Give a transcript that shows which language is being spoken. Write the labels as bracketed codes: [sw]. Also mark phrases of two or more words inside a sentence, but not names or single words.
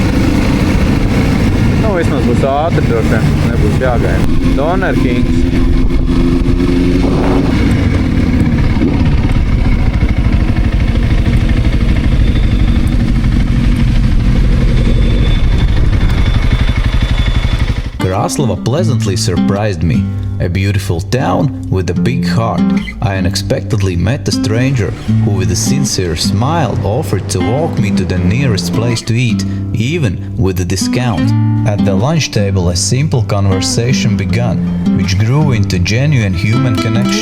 [lv] Nu, vismaz būs ātri droši vien, nebūs jāgaida. Doner Kings. [en] Krāslava pleasantly surprised me. A beautiful town with a big heart. I unexpectedly met a stranger who with a sincere smile offered to walk me to the nearest place to eat, even with a discount. At the lunch table a simple conversation began, which grew into genuine human connection.